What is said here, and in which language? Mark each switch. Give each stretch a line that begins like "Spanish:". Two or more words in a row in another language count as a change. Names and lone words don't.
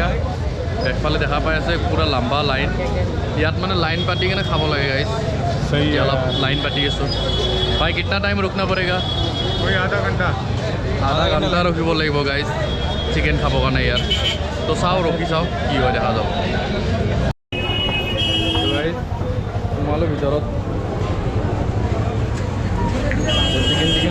Assamese: একফালে দেখা পাই আছে পুৰা লম্বা লাইন। ইয়াত মানে লাইন পাতি কিনে খাব লাগে গাইজ। এতিয়া অলপ লাইন পাতি আছোঁ।
Hindi: भाई कितना टाइम रुकना पड़ेगा? कोई आधा घंटा
Assamese: ৰখিব লাগিব গাইজ চিকেন খাবৰ কাৰণে ইয়াত। তো চাওঁ, ৰখি চাওঁ কি হয়, দেখা যাব। সোমালোঁ ভিতৰত। চিকেন